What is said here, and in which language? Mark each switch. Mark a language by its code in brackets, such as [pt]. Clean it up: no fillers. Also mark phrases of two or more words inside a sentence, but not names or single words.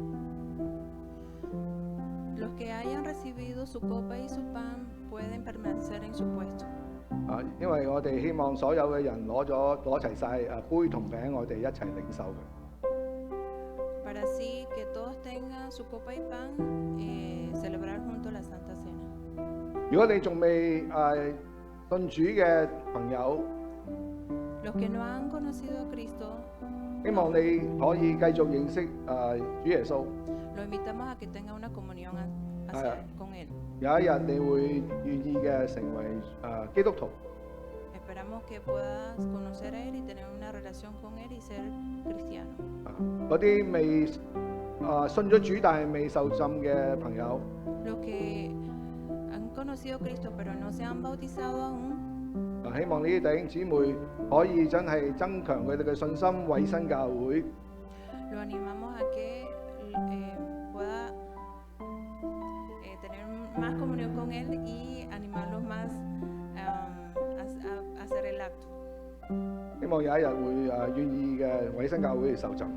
[es] Los que hayan recibido su copa y su pan pueden permanecer en su puesto. [yue] 因為我哋希望所有嘅人攞齊晒杯同餅，我哋一齊領受嘅。 [es] Para así que todos tengan su copa y pan, celebrar juntos la Santa Cena. [yue] 如果你仲未信主嘅朋友， [es] Los que no han conocido a Cristo, [yue] 希望你可以繼續認識主耶穌。 [es] lo invitamos a que tenga una comunión con Él. [yue] 有一日你會願意嘅成為基督徒。 [es] Esperamos que puedas conocer a Él y tener una relación con Él y ser cristiano. [yue] 嗰啲未信咗主但係未受浸嘅朋友， [es] Los que han conocido a Cristo pero no se han bautizado aún, [yue] 希望呢啲弟兄姊妹可以真係增強佢哋嘅信心，委身教會。 [es] lo animamos a que pueda tener más comunión con Él y animarlos más a hacer el acto. [yue] 希望有一日會願意嘅委身教會嚟受浸。